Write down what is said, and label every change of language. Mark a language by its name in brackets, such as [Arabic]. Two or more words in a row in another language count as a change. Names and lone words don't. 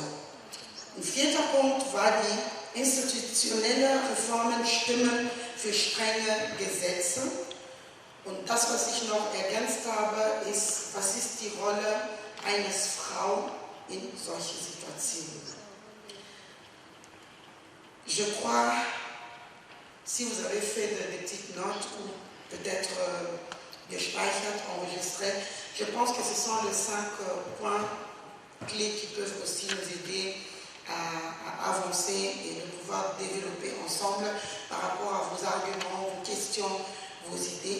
[German] Ein vierter Punkt war die institutionelle Reformen stimmen für strenge Gesetze. Und das, was ich noch ergänzt habe, ist, was ist die Rolle eines Frau in solchen Situationen. [French] Je crois, si vous avez fait des petites notes ou peut-être gespeichert, enregistré, je pense que ce sont les 5 points clés qui peuvent aussi nous aider à avancer et de pouvoir développer ensemble par rapport à vos arguments, vos questions, vos idées.